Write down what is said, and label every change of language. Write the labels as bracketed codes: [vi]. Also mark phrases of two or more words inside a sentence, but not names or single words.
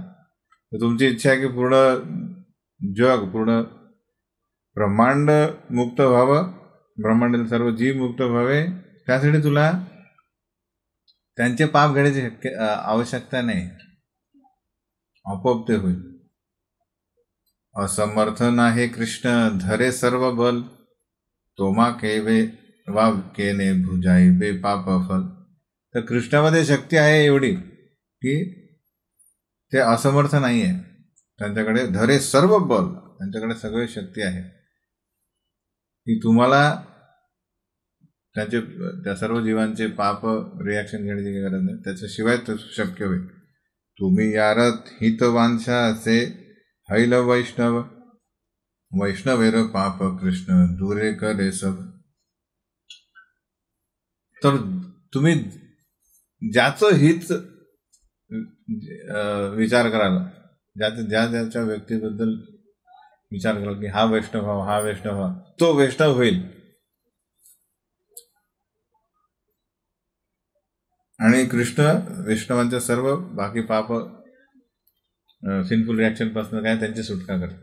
[mr] तर तुमची इच्छा आहे की पूर्ण जग, पूर्ण ब्रह्मांड मुक्त व्हावं, ब्रह्मांडातील सर्व जीव मुक्त व्हावे. त्यासाठी तुला त्यांचे पाप घेण्याची आवश्यकता नाही, आपोआप ते होईल. [bn] অসমর্থ নাহি কৃষ্ণ ধরে সর্ব বল, তোমা কেবে বা কেনে ভুজাই বে পাপ ফল. [mr] तर कृष्णामध्ये शक्ती आहे एवढी की ते असमर्थ नाही आहे, त्यांच्याकडे [bn] ধরে সর্ব বল, [mr] त्यांच्याकडे सगळी शक्ती आहे की तुम्हाला त्या सर्व जीवांचे पाप रिॲक्शन घेण्याची काही गरज नाही, त्याच्याशिवाय ते शक्य होईल. [bn] তুমি যারত হিত বাঞ্ছা সে হৈল বৈষ্ণব, বৈষ্ণবের পাপ কৃষ্ণ দূরে করে সব. [mr] तर तुम्ही ज्याचं हित विचार कराल, ज्याच्या व्यक्तीबद्दल विचार कराल की हा वैष्णव व्हावा, हा वैष्णव व्हावा, तो वैष्णव होईल. आणि कृष्ण वैष्णवांच्या सर्व बाकी पाप [en] sinful reaction [mr] पासून काय त्यांची सुटका करतात.